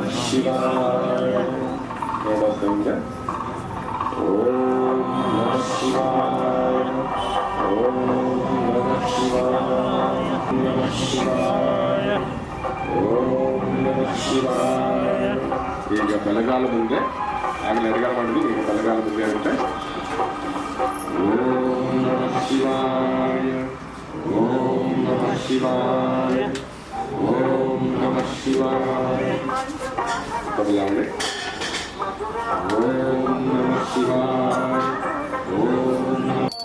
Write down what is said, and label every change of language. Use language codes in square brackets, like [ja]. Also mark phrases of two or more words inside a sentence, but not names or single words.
[sa] ಶಿವಾಯ ಎರಡೊಂದು ಓಂ ನಮಃ ಶಿವಾಯ ಓಂ ನಮಃ ಶಿವಾಯ ನಮಃ ಶಿವಾಯ ಓಂ ನಮಃ ಶಿವಾಯ. [kn] ಈಗ ಬಲಗಾಲ ಮುಂದೆ ಆಗಲೇ ಎಡಗಾಲ ಮಾಡಿದ್ವಿ, ಈಗ ಬಲಗಾಲ ಮುಂದೆ ಆಗುತ್ತೆ. [sa] ಓಂ ನಮಃ ಶಿವಾಯ ಓಂ ನಮಃ ಶಿವಾಯ ಓಂ ನಮಃ ಶಿವಾಯ. ಬದಲಾವಣೆ. ಓಂ ನಮಃ ಶಿವಾಯ ಓಂ ನಮಃ